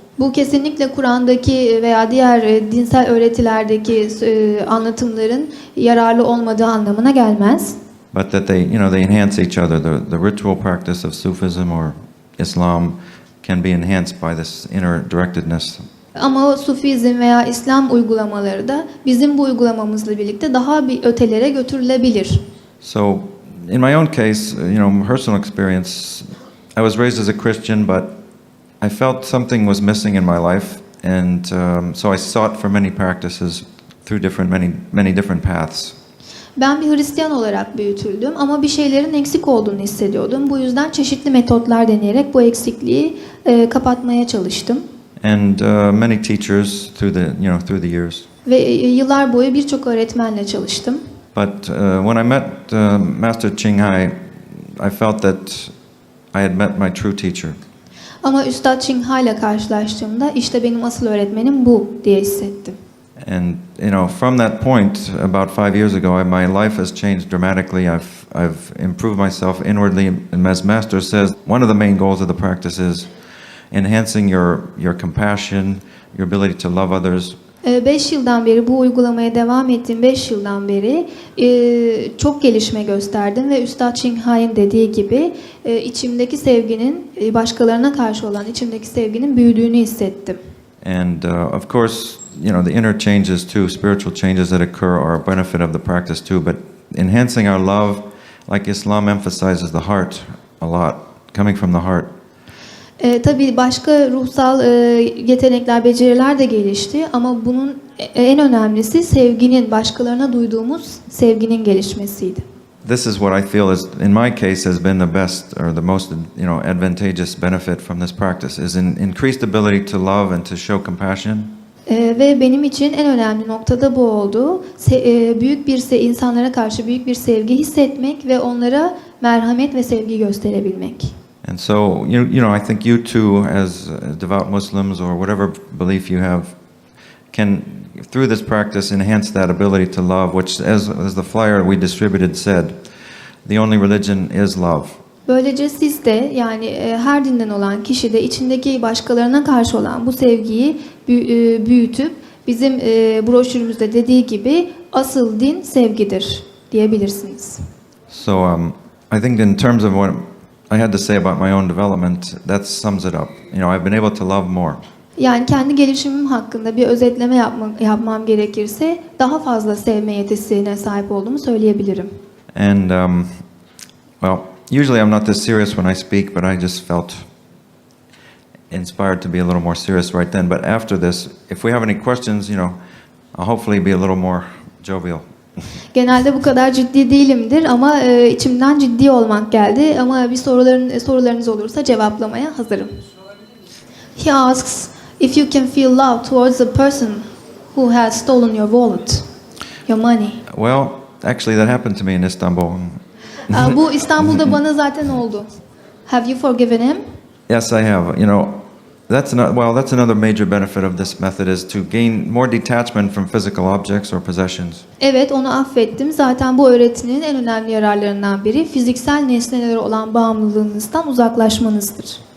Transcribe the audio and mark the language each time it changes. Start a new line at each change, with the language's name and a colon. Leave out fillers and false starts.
Turkish: Bu kesinlikle Kur'an'daki veya diğer dinsel öğretilerdeki anlatımların yararlı olmadığı anlamına gelmez.
English: But that they enhance each other. The ritual practice of Sufism or Islam can be enhanced by this inner directedness.
Turkish: Ama Sufizm veya İslam uygulamaları da bizim bu uygulamamızla birlikte daha bir ötelere götürülebilir.
English: So, in my own case, personal experience, I was raised as a Christian, but I felt something was missing in my life, and so I sought for many practices through many different paths.
Turkish: Ben bir Hristiyan olarak büyütüldüm ama bir şeylerin eksik olduğunu hissediyordum. Bu yüzden çeşitli metotlar deneyerek bu eksikliği kapatmaya çalıştım.
English: And many teachers through the years.
Turkish: Ve yıllar boyu birçok öğretmenle çalıştım.
English: But when I met Master Ching, I felt that I had met my true teacher.
Turkish: Ama Üstad Ching ile karşılaştığımda işte benim asıl öğretmenim bu diye hissettim.
English: And from that point, about 5 years ago, my life has changed dramatically. I've improved myself inwardly, and as Master says, one of the main goals of the practice is enhancing your compassion, your ability to love others.
Turkish: 5 yıldan beri bu uygulamaya devam ettiğim 5 yıldan beri çok gelişme gösterdim ve Üstad Çinghai'nin dediği gibi içimdeki sevginin başkalarına karşı olan içimdeki sevginin büyüdüğünü hissettim.
English: And of course, the inner changes too, spiritual changes that occur are a benefit of the practice too, but enhancing our love, like Islam emphasizes the heart a lot, coming from the heart.
Turkish: Tabii başka ruhsal yetenekler, beceriler de gelişti ama bunun en önemlisi sevginin, başkalarına duyduğumuz sevginin gelişmesiydi.
English: This is what I feel is, in my case, has been the best or the most, advantageous benefit from this practice is increased ability to love and to show compassion.
Turkish: Ve benim için en önemli noktada bu oldu. Büyük bir insanlara karşı büyük bir sevgi hissetmek ve onlara merhamet ve sevgi gösterebilmek.
English: And so, I think you too, as devout Muslims or whatever belief you have, can, through this practice, enhance that ability to love, which, as the flyer we distributed said, the only religion is love.
Turkish: Böylece siz de, yani her dinden olan kişi de içindeki başkalarına karşı olan bu sevgiyi büyütüp bizim broşürümüzde dediği gibi asıl din sevgidir diyebilirsiniz.
English: So I think in terms of what I had to say about my own development, that sums it up. I've been able to love more.
Turkish: Yani kendi gelişimim hakkında bir özetleme yapmam gerekirse daha fazla sevme yetisine sahip olduğumu söyleyebilirim.
English: And well, usually I'm not this serious when I speak, but I just felt inspired to be a little more serious right then. But after this, if we have any questions, I'll hopefully be a little more jovial.
Turkish: Genelde bu kadar ciddi değilimdir ama içimden ciddi olmak geldi. Ama bir sorularınız olursa cevaplamaya hazırım.
English: He asks if you can feel love towards a person who has stolen your wallet, your money. Well, actually that happened to me in Istanbul.
Turkish: Bu İstanbul'da bana zaten oldu.
English: Have you forgiven him? Yes, I have. That's another major benefit of this method is to gain more detachment from physical objects or possessions.
Turkish: Evet, onu affettim. Zaten bu öğretinin en önemli yararlarından biri fiziksel nesnelere olan bağımlılığınızdan uzaklaşmanızdır.